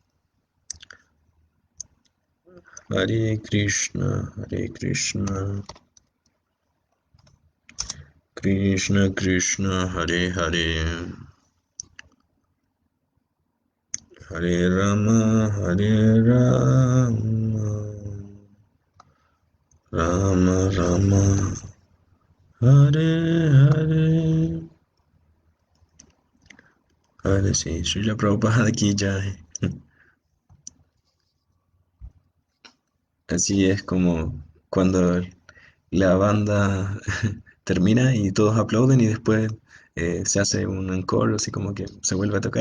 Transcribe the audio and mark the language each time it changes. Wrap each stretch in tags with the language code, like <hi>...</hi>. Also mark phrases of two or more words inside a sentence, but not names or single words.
<sa>हरे कृष्ण, कृष्ण कृष्ण, हरे हरे, हरे राम, हरे राम, राम राम, हरे हरे.</sa> <es>Ahora sí, Srila Prabhupada aquí ya. Así es como cuando la banda termina y todos aplauden y después se hace un encore, así como que se vuelve a tocar.</es>